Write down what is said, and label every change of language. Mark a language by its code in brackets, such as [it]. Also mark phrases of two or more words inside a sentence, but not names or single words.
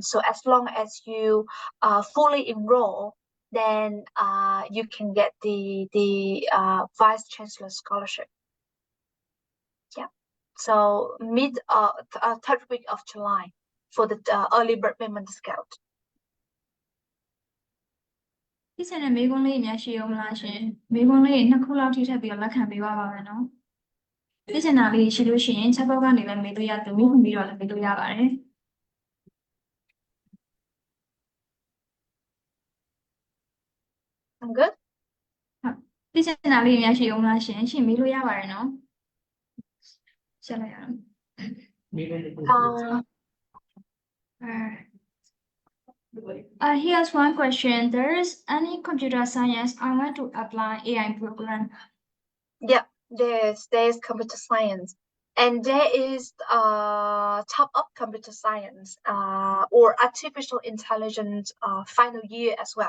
[en] So as long as you fully enroll, then you can get the Vice Chancellor Scholarship. Yeah. So mid 3rd week of July for the early bird payment discount. [my] ဒီစတဲ့မေးခွန်းလေးအများရှိအောင်မလားရှင်မေးခွန်းလေး2ခုလောက်ထိထပ်ပြီးတော့လက်ခံပေးပါမယ်နော်သိချင်တာလေးရှိလို့ရှိရင်ချက်ပေါက်ကနေလည်းမေးလို့ရတယ်မြုပ်ဖွင့်ပြီးတော့လည်းမေးလို့ရပါတယ် [en] I'm good. [my] သိချင်တာလေးအများရှိအောင်မလားရှင်ရှင်မေးလို့ရပါတယ်နော်ဆက်လိုက်ရအောင် [en] Here's one question. There is any computer science I want to apply AI program. Yeah, there is computer science, and there is top up computer science or artificial intelligence final year as well.